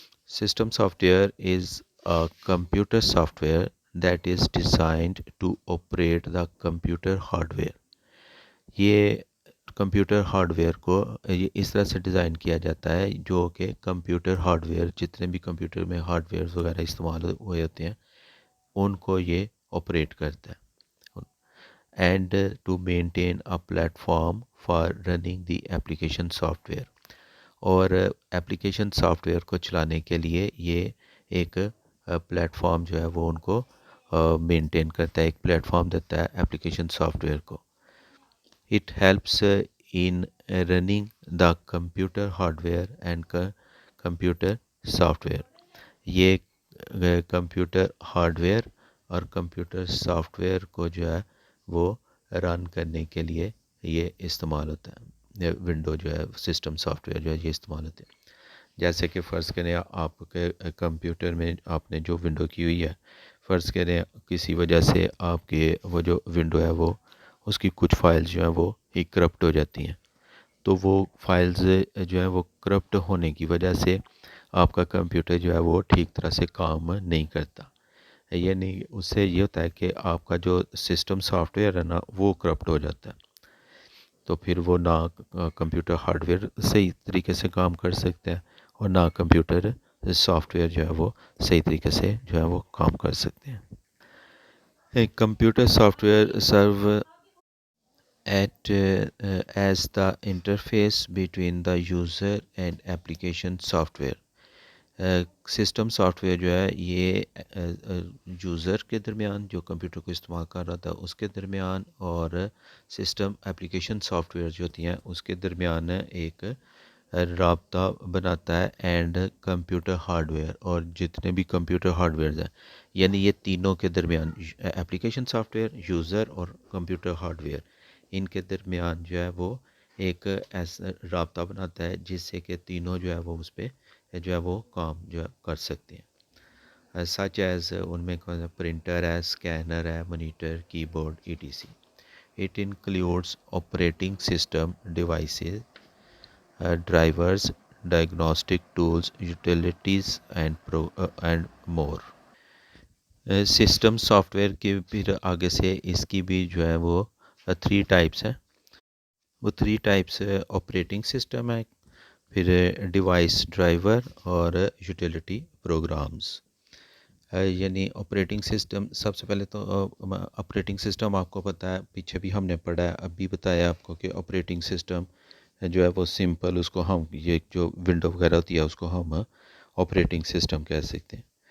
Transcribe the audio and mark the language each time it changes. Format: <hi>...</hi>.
<en>System software is a computer software that is designed to operate the computer hardware.</en> <ur>یہ computer hard where کو یہ اس طرح سے design کیا جاتا ہے جو کہ کمپیوٹر ہارڈ ویئر جتنے بھی کمپیوٹر میں ہارڈ ویئر وغیرہ استعمال ہوئے ہوتے ہیں ان کو یہ آپریٹ کرتا ہے.</ur> <en>And to maintain a platform for running the application software.</en> <ur>اور ایپلیکیشن سافٹ ویئر کو چلانے کے لیے یہ ایک پلیٹ فارم جو ہے وہ ان کو مینٹین کرتا ہے، ایک پلیٹ فارم دیتا ہے ایپلیکیشن سافٹ ویئر کو.</ur> <en>It helps in running the computer hardware and computer software.</en> <ur>یہ کمپیوٹر ہارڈ ویئر اور کمپیوٹر سافٹ ویئر کو جو ہے وہ رن کرنے کے لیے یہ استعمال ہوتا ہے. ونڈو جو ہے سسٹم سافٹ ویئر جو ہے یہ استعمال ہوتے ہیں. جیسے کہ فرض کریں آپ کے کمپیوٹر میں آپ نے جو ونڈو کی ہوئی ہے، فرض کریں کسی وجہ سے آپ کے وہ جو ونڈو ہے وہ اس کی کچھ فائلز جو ہیں وہ ہی کرپٹ ہو جاتی ہیں. تو وہ فائلز جو ہیں وہ کرپٹ ہونے کی وجہ سے آپ کا کمپیوٹر جو ہے وہ ٹھیک طرح سے کام نہیں کرتا. یعنی اس سے یہ ہوتا ہے کہ آپ کا جو سسٹم سافٹ ویئر ہے نا وہ کرپٹ ہو جاتا ہے. تو پھر وہ نہ کمپیوٹر ہارڈ ویئر صحیح طریقے سے کام کر سکتے ہیں اور نہ کمپیوٹر سافٹ ویئر جو ہے وہ صحیح طریقے سے جو ہے وہ کام کر سکتے ہیں.</ur> <en>A computer software serve at as the interface between the user and application software.</en> <ur>System soft where جو ہے یہ یوزر کے درمیان جو کمپیوٹر کو استعمال کر رہا تھا اس کے درمیان اور سسٹم اپلیکیشن سافٹ ویئر جو ہوتی ہیں اس کے درمیان ایک رابطہ بناتا ہے اینڈ کمپیوٹر ہارڈ ویئر اور جتنے بھی کمپیوٹر ہارڈ ویئرز ہیں یعنی یہ تینوں کے درمیان اپلیکیشن سافٹ ویئر یوزر اور کمپیوٹر ہارڈ ویئر ان کے درمیان جو ہے وہ ایک ایسا رابطہ بناتا ہے جس سے کہ تینوں جو ہے وہ اس پہ جو ہے وہ کام جو ہے کر سکتے ہیں</ur> <en>such as</en> <ur>ان میں پرنٹر ہے اسکینر ہے مانیٹر کی board ETC.</ur> <en>It includes operating system devices, drivers, diagnostic tools, utilities and more.</en> <ur>System soft where کی پھر آگے سے اس کی بھی جو ہے وہ 3 ٹائپس ہیں. وہ 3 ٹائپس آپریٹنگ سسٹم ہے پھر ڈیوائس ڈرائیور اور یوٹیلیٹی پروگرامز. یعنی آپریٹنگ سسٹم سب سے پہلے تو آپریٹنگ سسٹم آپ کو پتہ ہے پیچھے بھی ہم نے پڑھا ہے ابھی بتایا آپ کو کہ آپریٹنگ سسٹم جو ہے وہ سمپل اس کو ہم یہ جو ونڈو وغیرہ ہوتی ہے اس کو ہم آپریٹنگ سسٹم کہہ سکتے ہیں.</ur>